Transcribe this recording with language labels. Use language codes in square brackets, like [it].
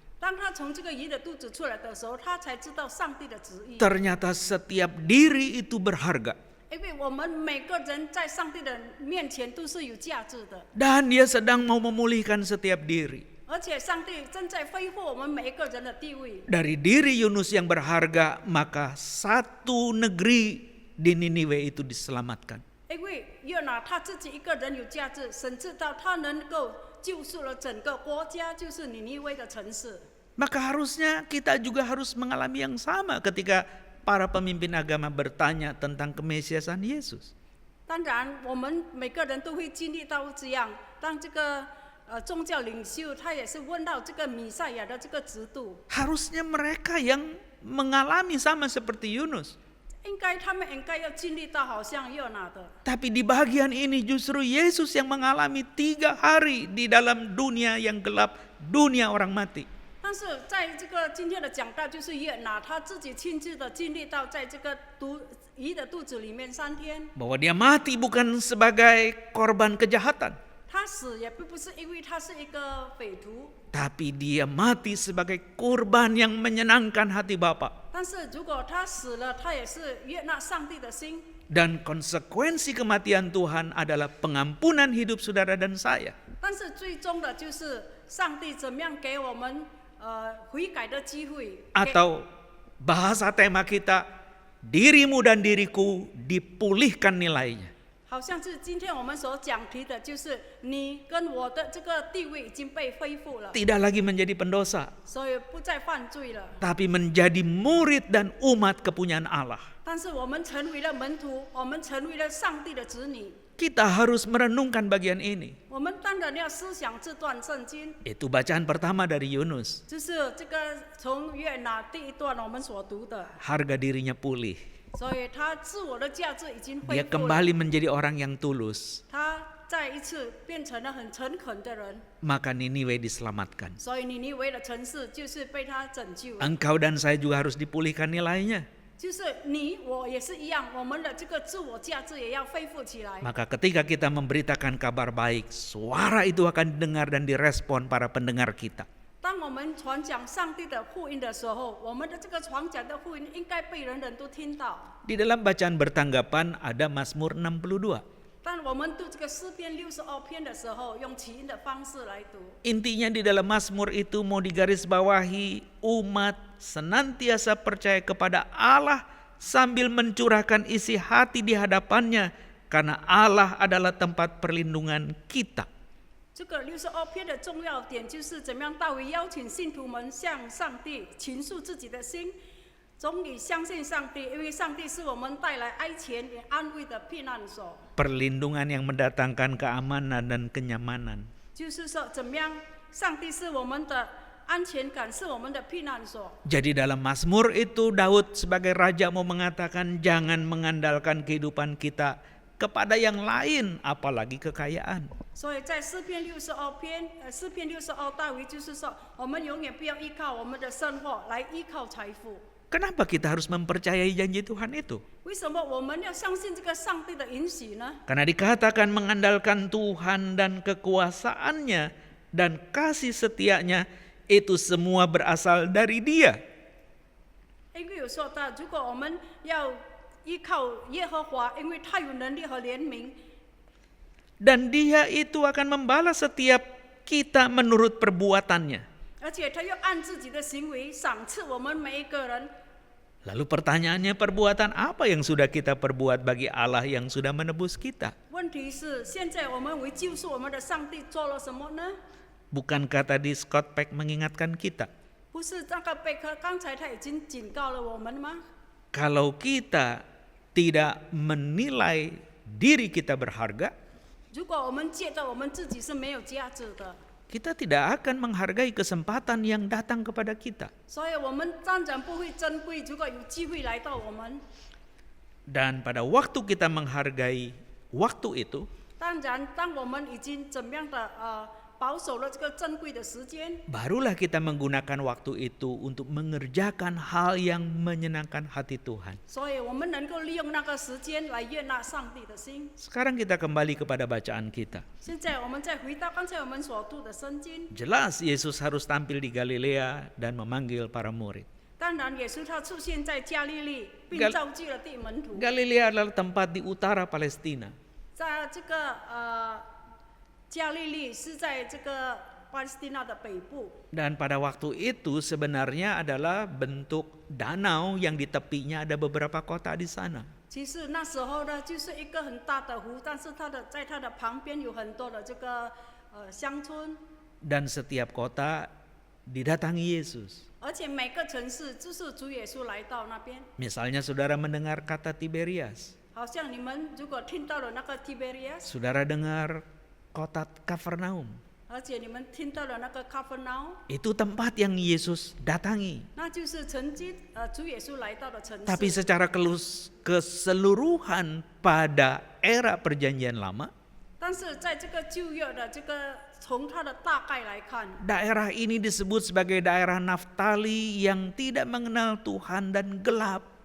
[zh] 当他从这个鱼的肚子出来的时候，他才知道上帝的旨意。 [id] Ternyata setiap diri itu berharga. [zh] 因为我们每个人在上帝的面前都是有价值的， [id] Dan dia sedang mau memulihkan setiap diri. [zh] 而且上帝正在恢复我们每一个人的地位。 [id] Dari diri Yunus yang berharga, maka satu negeri di Niniwe itu diselamatkan. [zh] 因为约拿他自己一个人有价值，甚至到他能够救赎了整个国家，就是尼尼微的城市。 [id] Maka harusnya kita juga harus mengalami yang sama ketika para pemimpin agama bertanya tentang kemesiasan Yesus. [zh] 当然，我们每个人都会经历到这样。当这个宗教领袖，他也是问到这个弥赛亚的这个制度。 [id] Harusnya mereka yang mengalami sama seperti Yunus. [zh] 他们应该要经历到好像约拿的。 [id] Tapi di bagian ini justru Yesus yang mengalami 3 hari di dalam dunia yang gelap, dunia orang mati. [zh] 但是在这个今天的讲道，就是约拿他自己亲自的经历到，在这个鱼的肚子里面3天。 [id] Bahwa dia mati bukan sebagai korban kejahatan. [zh] 他死也并不是因为他是一个匪徒， [id] Tapi dia mati sebagai kurban yang menyenangkan hati Bapa. [zh] 但是如果他死了，他也是悦纳上帝的心。 [id] Dan konsekuensi kematian Tuhan adalah pengampunan hidup saudara dan saya. [zh] 但是最终的就是上帝怎么样给我们悔改的机会。 [id] Atau bahasa tema kita, dirimu dan diriku dipulihkan nilainya. [zh] 好像是今天我们所讲题的，就是你跟我的这个地位已经被恢复了， [id] Tidak lagi menjadi pendosa, [zh] 所以不再犯罪了。 [id] tapi menjadi murid dan umat kepunyaan Allah. [zh] 但是我们成为了门徒，我们成为了上帝的子女。 [id] Kita harus merenungkan bagian ini. [zh] 我们当然要思想这段圣经， [id] Itu bacaan pertama dari Yunus. [zh] 就是这个从约拿第一段我们所读的， [id] Harga dirinya pulih. [zh] 所以他自我的价值已经恢 [id] Dia [zh] 复了， [id] kembali menjadi orang yang tulus. [zh] 他再一次变成了很诚恳的人， [id] Maka Niniwe diselamatkan. [zh] 所以尼尼微的城市就是被他拯救了。 [id] Engkau dan saya juga harus dipulihkan nilainya. [zh] 就是你我也是一样，我们的这个自我价值也要恢复起来。 [id] Maka ketika kita memberitakan kabar baik, suara itu akan didengar dan direspon para pendengar kita. [zh] 当我们传讲上帝的福音的时候，我们的这个传讲的福音应该被人人都听到。 [id] Di dalam bacaan bertanggapan ada Mazmur 62. [zh] 当我们读这个诗篇62篇的时候，用起音的方式来读。 [id] Intinya di dalam Mazmur itu mau digarisbawahi, umat senantiasa percaya kepada Allah sambil mencurahkan isi hati di hadapannya karena Allah adalah tempat perlindungan kita. [zh] 这个62篇的重要点就是怎么样大卫邀请信徒们向上帝倾诉自己的心，终于相信上帝，因为上帝是我们带来哀前也安慰的避难所。 [id] Perlindungan yang mendatangkan keamanan dan kenyamanan. [zh] 就是说，怎么样，上帝是我们的安全感，是我们的避难所。 [id] Jadi dalam Mazmur itu Daud sebagai raja mau mengatakan jangan mengandalkan kehidupan kita kepada yang lain, apalagi kekayaan. [zh] 所以在诗篇62篇，诗篇62大卫就是说，我们永远不要依靠我们的生活来依靠财富。 [id] Kenapa kita harus mempercayai janji Tuhan itu? [zh] 为什么我们要相信这个上帝的允许呢？ [id] Karena dikatakan mengandalkan Tuhan dan kekuasaannya dan kasih setianya itu semua berasal dari Dia. [zh] 因为有说到，如果我们要依靠耶和华，因为他有能力和怜悯， [id] Dan Dia itu akan membalas setiap kita menurut perbuatannya. [zh] 而且他又按自己的行为赏赐我们每一个人。 [id] Lalu pertanyaannya, perbuatan apa yang sudah kita perbuat bagi Allah yang sudah menebus kita? [zh] 问题是，现在我们为救赎我们的上帝做了什么呢？ [id] Bukankah tadi Scott Peck mengingatkan kita? [zh] 不是那个贝克刚才他已经警告了我们吗？ [id] Kalau kita tidak menilai diri kita berharga, [zh] 如果我们觉得我们自己是没有价值的， [id] kita tidak akan menghargai kesempatan yang datang kepada kita. [zh] 所以我们当然不会珍贵。如果有机会来到我们， [id] Dan pada waktu kita menghargai waktu itu, [zh] 当然当我们已经怎么样的保守了这个珍贵的时间， [id] barulah kita menggunakan waktu itu untuk mengerjakan hal yang menyenangkan hati Tuhan. [zh] 所以我们能够利用那个时间来悦纳上帝的心。 [id] Sekarang kita kembali kepada bacaan kita. [zh] 现在我们再回到刚才我们所读的圣经， [id] Jelas Yesus harus tampil di Galilea dan memanggil para murid. [zh] 当然耶稣他出现在加利利，并召集了弟门徒。 [id] Galilea adalah tempat di utara Palestina. [zh] 在这个加利利是在这个巴勒斯蒂纳的北部。 [id] Dan pada waktu itu sebenarnya adalah bentuk danau yang di tepinya ada beberapa kota di sana. [zh] 其实那时候呢，就是一个很大的湖，但是在它的旁边有很多的这个乡村。 [id] Dan setiap kota didatangi Yesus. [zh] 而且每个城市就是主耶稣来到那边。 [id] Misalnya saudara mendengar kata Tiberias. [zh] 好像你们如果听到了那个 Tiberias， [id] saudara dengar kota Kafarnaum. [zh] 而且你们听到了那个 Capernaum， [id] Itu tempat yang Yesus datangi. [zh] 那就是曾经主耶稣来到的城市。 [id] Tapi secara keseluruhan pada era perjanjian lama, [zh] 但是在这个旧约的这个从它的大概来看， [id] daerah ini disebut sebagai daerah Naftali yang tidak mengenal Tuhan dan gelap.